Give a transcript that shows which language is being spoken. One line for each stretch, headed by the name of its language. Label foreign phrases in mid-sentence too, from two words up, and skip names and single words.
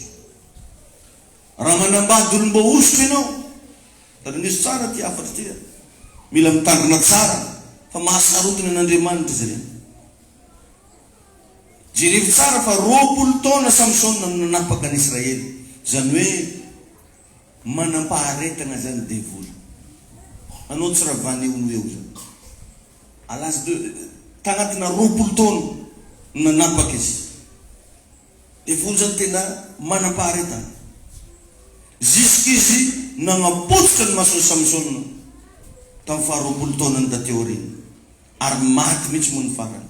Malagasy: Raha manambady olomba ositra ianao taranisy tsara ty afatra ty mila mitandrina tsara fa mahasarotiny an'Andriamanitra izy ireny. Jerevy tsara fa 20 taona Samson nanapaka an'Israely. Zany hoe manampaharetana zany devoly. Anao tsy raha vany eo no eo zany.
French: À l'âge de
Malagasy: tagnatina 20 taona nanapaka izy. Dia folo zany tena manam-paharetana. Jusqu'izy nagnapotsika ny masony Samsona tamin'ny faha 20 taonany taty aoriana. Ary maty mihitsy moa ny farany.